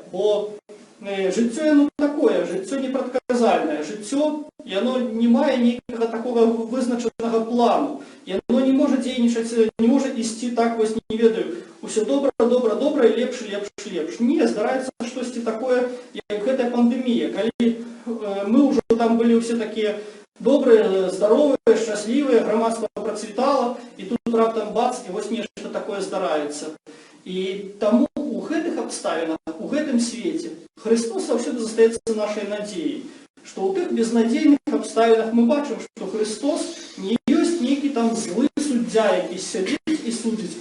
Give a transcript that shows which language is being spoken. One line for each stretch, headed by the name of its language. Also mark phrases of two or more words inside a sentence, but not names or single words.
Belarusian: Бо жыццё яно такое, жыццё непрадказальнае, жыццё яно не мае нейкага такога вызначанага плану, яно не можа дзейнічаць, не можа ісці так, вось не ведаю, усё добра, і лепш. Не, здараецца штосьці такое, як гэтая пандэмія, калі мы ўжо там былі ўсе такія
Russian: добрые, здоровые, счастливые, громадство процветало, и тут
Belarusian: раптам бац, и вось нешта такое здараецца. І таму у гэтых абставінах, у гэтым свеце Христос заўсёды застаецца нашай надзеяй, што ў тых безнадзейных абставінах мы бачым, што Христос не ёсць нейкі там злы суддзя, які сядзіць і судзіць.